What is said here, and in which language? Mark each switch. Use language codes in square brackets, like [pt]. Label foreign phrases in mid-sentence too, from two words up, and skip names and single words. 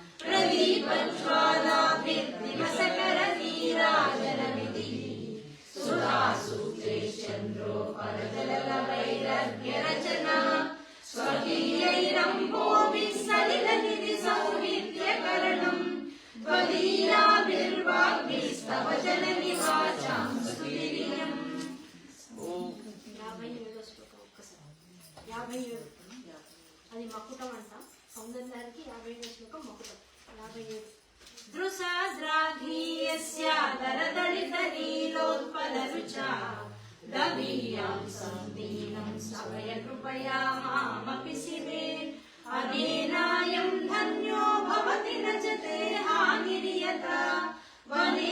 [sa] प्रदीपज्वालाभिर्दिवसकरनीराजनविधिः सुधासूत्रेश्चन्द्रो परजललवैरर्घ्यरचना स्वकीयैरम्भोभिः सलिलनिधिसौविध्यकरणम् त्वदीयाभिर्वाग्भिस्तव जननि वाचां स्तुतिरियम् [te] 57వ శ్లోకం ఒక్కసారి 57 అది మకుటం అంట సౌందర్యానికి 57వ శ్లోకం మకుటం 57 [sa] दृशाद्राघीयस्य दरदलितनीलोत्पलरुचा दवीयां सन्दीनं सवयकृपया मामपि शिवे अनेनायं धन्यो भवति न च ते हानिर्यथा वने